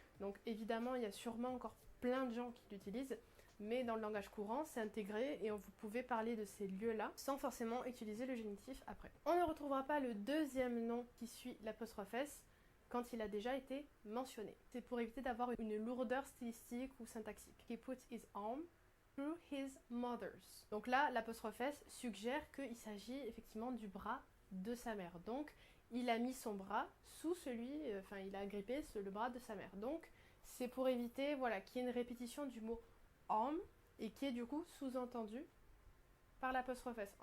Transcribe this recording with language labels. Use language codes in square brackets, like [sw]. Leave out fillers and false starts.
[fr] Donc évidemment, il y a sûrement encore plein de gens qui l'utilisent, mais dans le langage courant, c'est intégré et vous pouvez parler de ces lieux-là sans forcément utiliser le génitif après. On ne retrouvera pas le deuxième nom qui suit l'apostrophe S quand il a déjà été mentionné. C'est pour éviter d'avoir une lourdeur stylistique ou syntaxique. [en] He put his arm through his mother's. [fr] Donc là, l'apostrophe S suggère qu'il s'agit effectivement du bras de sa mère. Donc, il a mis son bras sous il a agrippé le bras de sa mère. Donc, c'est pour éviter qu'il y ait une répétition du mot arm et qui est du coup sous-entendu par l'apostrophe S.